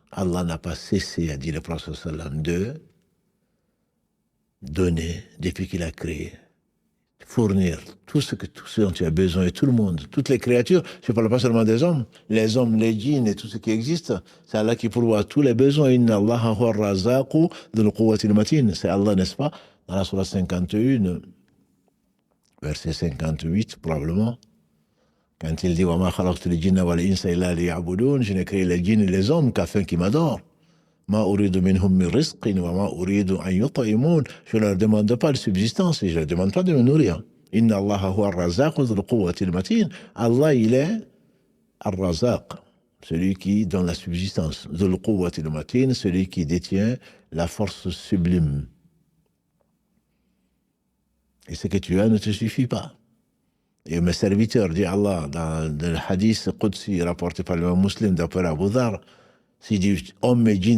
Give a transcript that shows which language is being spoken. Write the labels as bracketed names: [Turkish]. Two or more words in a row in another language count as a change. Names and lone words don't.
[French] Allah n'a pas cessé, a dit le prophète sallam, de donner depuis qu'il a créé. Fournir tout ce dont tu as besoin, et tout le monde, toutes les créatures, je ne parle pas seulement des hommes, les hommes, les djinns et tout ce qui existe, c'est Allah qui pourvoit tous les besoins. [Arabic] إن الله هو الرزاق ذو القوة المتين. [French] C'est Allah, n'est-ce pas, dans la sourate 51, verset 58 probablement, quand il dit [Arabic] وما خلقت الجن والإنس إلا ليعبدون, [French] je n'ai créé les djinns et les hommes qu'afin qu'ils m'adorent. [Arabic] ما أريد منهم من رزق وما أريد أن يطعمون. [French] Je ne leur demande pas de subsistance et je ne leur demande pas de me nourrir. [Arabic] إن الله هو الرزاق ذو القوة المتين. [French] Allah, il est ar-razaq, celui qui donne la subsistance. [Arabic] ذو القوة المتين, [French] celui qui détient la force sublime. Et ce que tu as ne te suffit pas. Et mes serviteurs, dit Allah, dans le [Arabic] حديث قدسي [French] rapporté par le Muslim d'après Abu Dhar, si dit hommes et djinns